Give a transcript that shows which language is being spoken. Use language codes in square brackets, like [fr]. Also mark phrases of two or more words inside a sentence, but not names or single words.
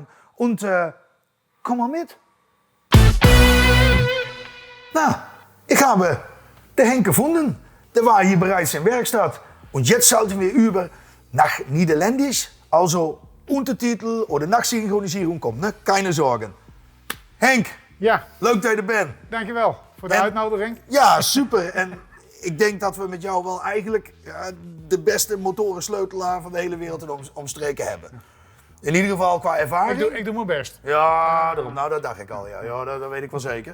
[de] Und komm mal mit. Na, ich habe den Henk gefunden. Der war hier bereits in Werkstatt. Und jetzt schalten wir über nach Niederländisch. Also Untertitel oder Nachsynchronisierung komt, ne? Keine Sorgen. [nl] Henk, ja. Leuk dat je er bent. Dankjewel voor de uitnodiging. Ja, super. En ik denk dat we met jou wel eigenlijk de beste motorensleutelaar van de hele wereld en omstreken hebben. In ieder geval qua ervaring. Ik doe mijn best. Ja, daarom. Nou, dat dacht ik al. Ja, dat weet ik wel zeker.